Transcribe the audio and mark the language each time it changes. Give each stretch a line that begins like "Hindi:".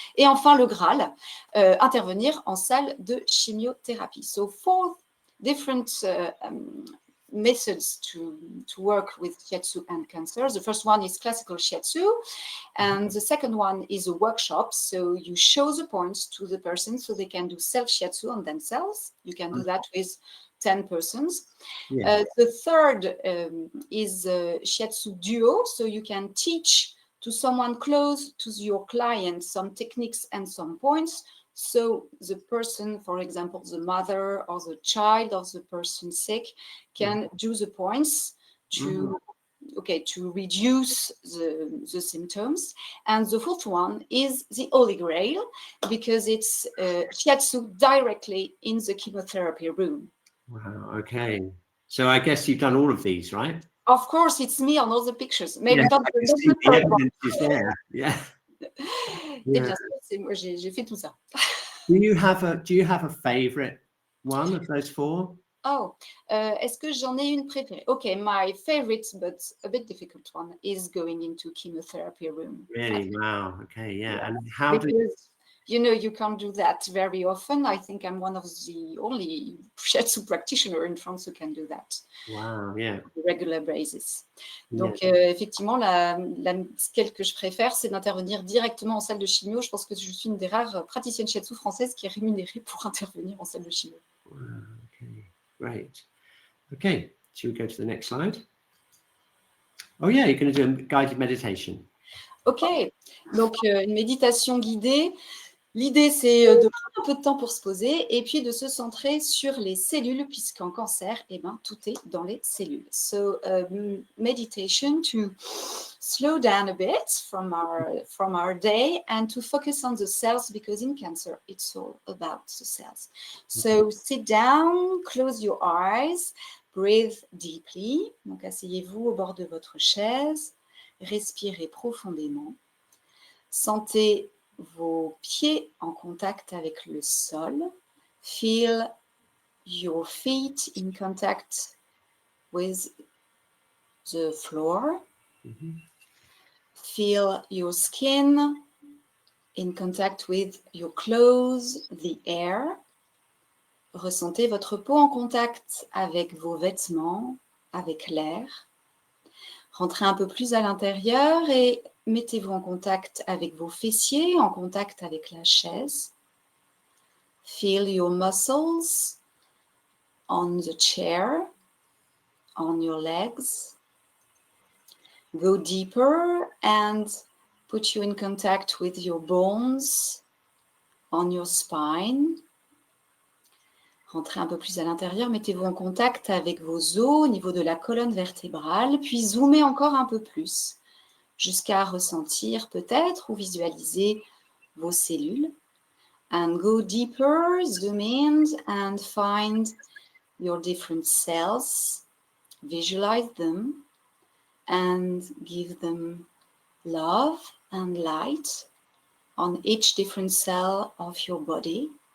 French: Et enfin, le Graal, intervenir en salle de chimiothérapie.
English: So 4 different methods to work with shiatsu and cancer. The first one is classical shiatsu, and the second one is a workshop. So you show the points to the person so they can do self-shiatsu on themselves. You can do that with 10 persons. Yeah. The third is shiatsu duo, so you can teach to someone close to your client some techniques and some points. So the person, for example, the mother or the child of the person sick can do the points to reduce the symptoms. And the fourth one is the Holy Grail, because it's shiatsu directly in the chemotherapy room. Wow, okay. So I guess you've done all of these, right? Of course, it's me on all the pictures. Maybe not the evidence is there. Yeah.
French: Et bien sûr, c'est moi, j'ai fait tout ça.
English: Do you have a favorite one of those 4?
French: Oh, est-ce que j'en ai une préférée?
English: Okay, my favorite, but a bit difficult one, is going into chemotherapy room. Really? Wow. Okay. Yeah. Yeah. And how you can't do that very often. I think I'm one of the only shiatsu practitioner in France who can do that. Wow, yeah. On a regular basis.
French: Donc, effectivement, celle que je préfère, c'est d'intervenir directement en salle de chimio. Je pense que je suis une des rares praticiennes shiatsu françaises qui est rémunérée pour intervenir en salle de chimio.
English: Wow, okay, great. Okay, should we go to the next slide? Oh yeah, you're going to do a guided meditation.
French: Ok, donc une méditation guidée. L'idée, c'est de prendre un peu de temps pour se poser et puis de se centrer sur les cellules, puisqu'en cancer, tout est dans les cellules.
English: So, meditation to slow down a bit from our day and to focus on the cells, because in cancer, it's all about the cells. So, sit down, close your eyes, breathe deeply.
French: Donc, asseyez-vous au bord de votre chaise, respirez profondément, sentez vos pieds en contact avec le sol.
English: Feel your feet in contact with the floor. Feel your skin in contact with your clothes, the air.
French: Ressentez votre peau en contact avec vos vêtements, avec l'air. Rentrez un peu plus à l'intérieur et mettez-vous en contact avec vos fessiers, en contact avec la chaise.
English: Feel your muscles on the chair, on your legs. Go deeper and put you in contact with your bones on your spine.
French: Rentrez un peu plus à l'intérieur, mettez-vous en contact avec vos os au niveau de la colonne vertébrale, puis zoomez encore un peu plus, jusqu'à ressentir peut-être ou visualiser vos cellules.
English: And go deeper, zoom in and find your different cells. Visualize them and give them love and light on each different cell of your body.